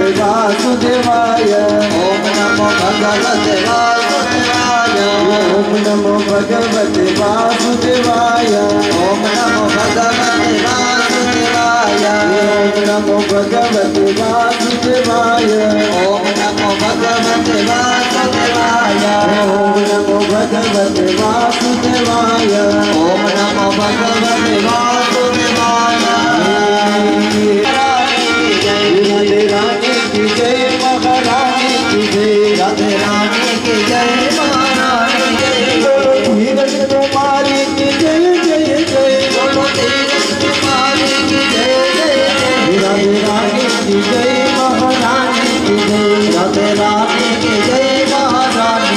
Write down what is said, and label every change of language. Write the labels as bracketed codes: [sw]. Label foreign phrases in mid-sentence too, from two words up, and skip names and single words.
[sa] वासुदेवाय ओम नमो भगवते वासुदेवाय ओम नमो भगवते वासुदेवाय ओम नमो भगवते वासुदेवाय ओम नमो भगवते वासुदेवाय ओम नमो भगवते वासुदेवाय ओम नमो भगवते वासुदेवाय ओम नमो भगवते वासुदेवाय [hi] राधे रानी की जय महारानी की जय राधे रानी की जय महारानी की जय धीरज कुमारी की जय जय जय बोलो धीरज कुमारी की जय जय जय राधे रानी की जय महारानी की जय राधे रानी की जय महारानी